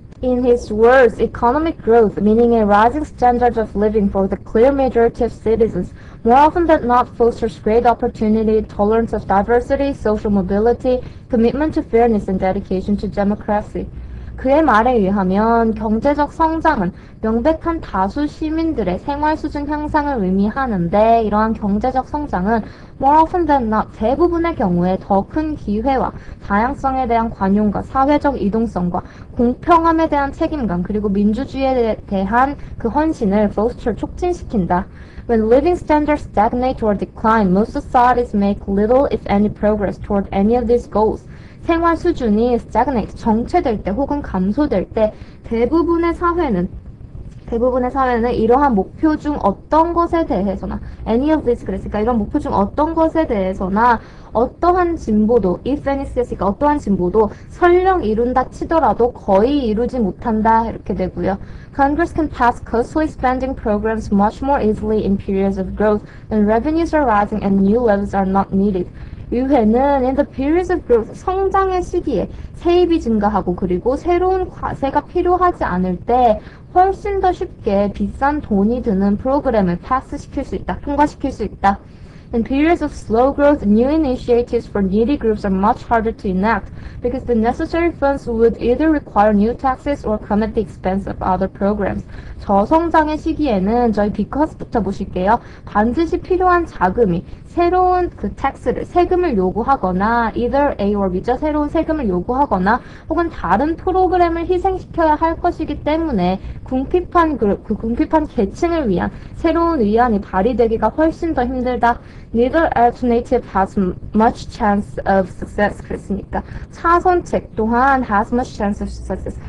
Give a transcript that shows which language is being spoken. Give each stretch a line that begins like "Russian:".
English: In his words, economic growth, meaning a rising standard of living for the clear majority of citizens, more often than not fosters great opportunity, tolerance of diversity, social mobility, commitment to fairness, and dedication to democracy.
Korean: 그의 말에 의하면 경제적 성장은 명백한 다수 시민들의 생활 수준 향상을 의미하는데 이러한 경제적 성장은
English: more often than not
Korean: 대부분의 경우에 더 큰 기회와 다양성에 대한 관용과 사회적 이동성과 공평함에 대한 책임감 그리고 민주주의에 대한 그 헌신을
English: foster
Korean: 촉진시킨다.
English: When living standards stagnate or decline, most societies make little if any progress toward any of these goals.
Korean: 생활 수준이
English: stagnate,
Korean: 정체될 때 혹은 감소될 때 대부분의 사회는 이러한 목표 중 어떤 것에 대해서나
English: any of this
Korean: 그랬으니까 이런 목표 중 어떤 것에 대해서나 어떠한 진보도
English: if any
Korean: 쓰였으니까 어떠한 진보도 설령 이룬다 치더라도 거의 이루지 못한다 이렇게 되고요.
English: Congress can pass costly spending programs much more easily in periods of growth when revenues are rising and new levies are not needed.
Korean: 의회는
English: in the periods of growth,
Korean: 성장의 시기에 세입이 증가하고 그리고 새로운 과세가 필요하지 않을 때 훨씬 더 쉽게 비싼 돈이 드는 프로그램을 통과시킬 수 있다.
English: In periods of slow growth, new initiatives for needy groups are much harder to enact because the necessary funds would either require new taxes or come at the expense of other programs.
Korean: 저성장의 시기에는 저희 비커스부터 보실게요. 반드시 필요한 자금이 새로운 세금을 요구하거나
English: either A or B
Korean: 죠. 새로운 세금을 요구하거나 혹은 다른 프로그램을 희생시켜야 할 것이기 때문에 궁핍한 계층을 위한 새로운 의안이 발의되기가 훨씬 더 힘들다.
English: Neither alternative has much chance of success.
Korean: 그랬으니까 차선책 또한
English: has much chance of success.